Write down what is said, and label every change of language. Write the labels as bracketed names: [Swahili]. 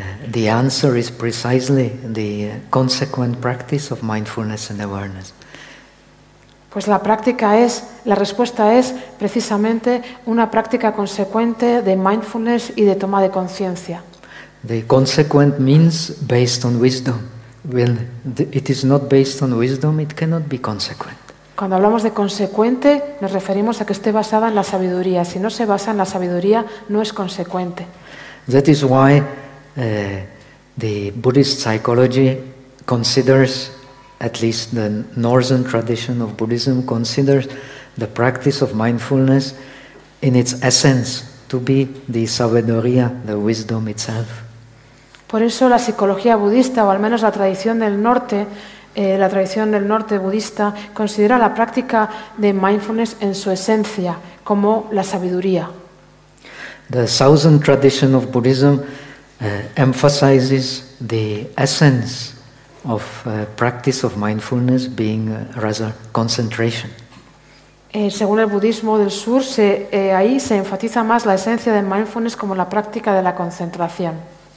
[English] The answer is precisely the consequent practice of mindfulness and awareness. [Spanish] Pues la práctica es, la respuesta es precisamente una práctica consecuente de mindfulness y de toma de conciencia. [English] The consequent means based on wisdom. When it is not based on wisdom, it cannot be consequent. [Spanish] Cuando hablamos de consecuente, nos referimos a que esté basada en la sabiduría. Si no se basa en la sabiduría, no es consecuente. [English] That is why the Buddhist psychology considers, at least the northern tradition of Buddhism considers, the practice of mindfulness in its essence to be the sabiduría, the wisdom itself. [Spanish] Por eso la psicología budista, o al menos la tradición del norte, la tradición del norte budista, considera la práctica de mindfulness en su esencia como la sabiduría. [English] The southern tradition of Buddhism emphasizes the essence of practice of mindfulness being rather concentration. [Spanish] Según el budismo del sur, ahí se enfatiza más la esencia de mindfulness como la práctica de la concentración.